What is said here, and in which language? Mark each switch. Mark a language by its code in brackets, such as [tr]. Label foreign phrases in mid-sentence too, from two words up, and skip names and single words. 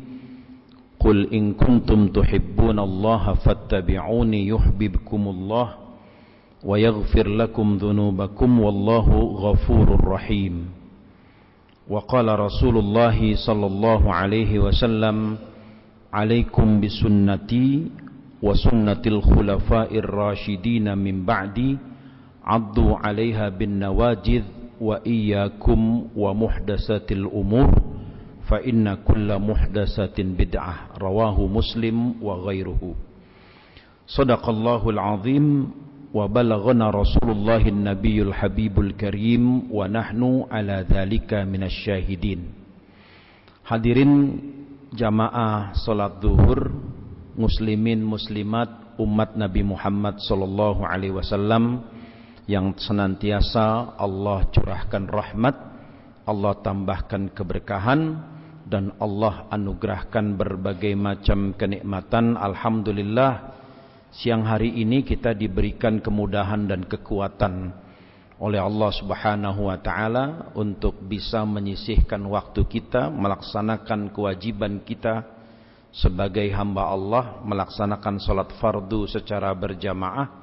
[ar] قل إن كنتم تحبون الله فاتبعوني يحببكم الله ويغفر لكم ذنوبكم والله غفور رحيم. وقال رسول الله صلى الله عليه وسلم، عليكم بسنتي وسنة الخلفاء الراشدين من بعد، عضوا عليها بالنواجذ وإياكم ومحدثات الأمور فإن كل محدثة بدعة. رواه مسلم وغيره. صدق الله العظيم وبلغنا رسول الله النبي الحبيب الكريم ونحن على ذلك من الشاهدين. [id] Hadirin jamaah salat zuhur, muslimin muslimat umat Nabi Muhammad [ar] صلى الله عليه وسلم [id] yang senantiasa Allah curahkan rahmat, Allah tambahkan keberkahan, dan Allah anugerahkan berbagai macam kenikmatan. Alhamdulillah, siang hari ini kita diberikan kemudahan dan kekuatan oleh Allah [ar] سبحانه وتعالى [id] untuk bisa menyisihkan waktu kita, melaksanakan kewajiban kita sebagai hamba Allah, melaksanakan salat fardu secara berjamaah.